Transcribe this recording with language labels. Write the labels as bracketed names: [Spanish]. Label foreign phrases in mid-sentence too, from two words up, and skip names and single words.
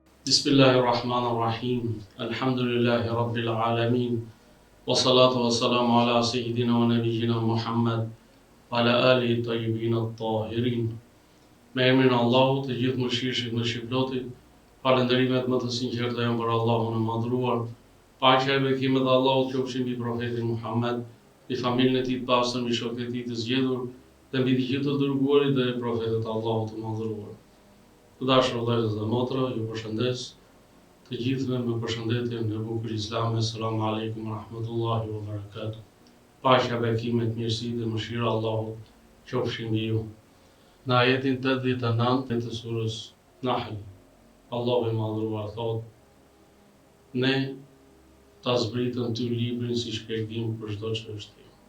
[Arabic] بسم الله الرحمن الرحيم. الحمد لله رب العالمين. والصلاة والسلام على سيدنا ونبينا محمد وعلى آله الطيبين الطاهرين. [Albanian] Me emrin e Allahut, të gjithë mëshirshit më shpëloti, falënderimet më të sinqerta janë për Allahun e madhruar. Paqja e bekimet e Allahut qofshin mbi profetin Muhammed, mbi familjen e tij të pastër, mbi shokët e tij të zgjedhur, dhe mbi të gjithë të dërguarit dhe profetët e Allahut të madhruar. Të dashur vëllezër dhe motra, ju përshëndes të gjithëve me përshëndetjen e bukur islame. [Arabic] السلام عليكم رحمة الله وبركاته. [Albanian] Paqja, bekimet, mirësitë dhe mëshira e Allahut qofshin mbi ju. Në ajetin 89 të surës Nahl, Allahu i madhruar thot: ne ta zbritëm ty librin si shpjegim për çdo çështje.